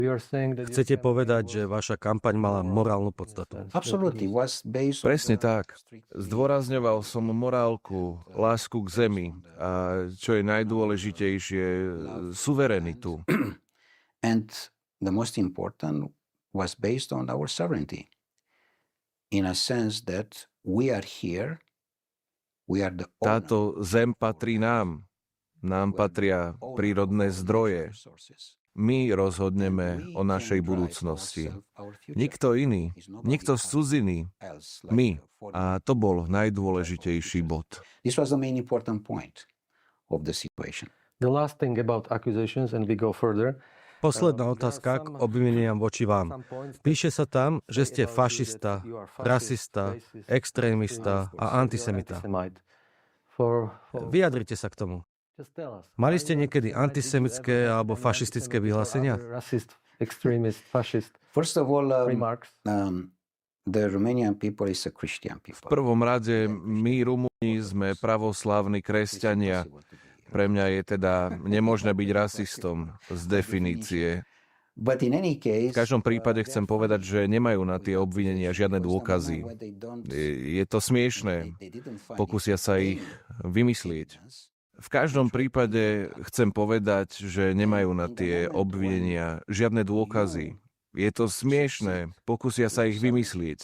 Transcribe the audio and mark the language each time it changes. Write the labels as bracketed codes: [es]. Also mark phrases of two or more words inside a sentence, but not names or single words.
[sk] Chcete povedať, že vaša kampaň mala morálnu podstatu? Presne tak. Zdôrazňoval som morálku, lásku k zemi a, čo je najdôležitejšie, suverenitu. [en] And the most important was based on our sovereignty. In a sense that we are here, we are the owner. [sk] Táto zem patrí nám. Nám patria prírodné zdroje. My rozhodneme o našej budúcnosti. Nikto iný, nikto z cudziny. My. A to bol najdôležitejší bod. [en] This was the main important point of the situation. The last thing about accusations, and we go further. [sk] Posledná otázka k obvineniam voči vám. Píše sa tam, že ste fašista, rasista, extrémista a antisemita. Vyjadrite sa k tomu. Mali ste niekedy antisemické alebo fašistické vyhlásenia? [en] First of all, the Romanian people is a Christian [sk] V [en] people. [sk] prvom rade, my Rumúni sme pravoslávni kresťania. Pre mňa je teda nemožné byť rasistom z definície. [en] But in any [sk] V [en] case, [sk] každom prípade chcem povedať, že nemajú na tie obvinenia žiadne dôkazy. Je to smiešné. Pokúsia sa ich vymyslieť. V každom prípade chcem povedať, že nemajú na tie obvinenia žiadne dôkazy. Je to smiešné, pokúsia sa ich vymyslieť.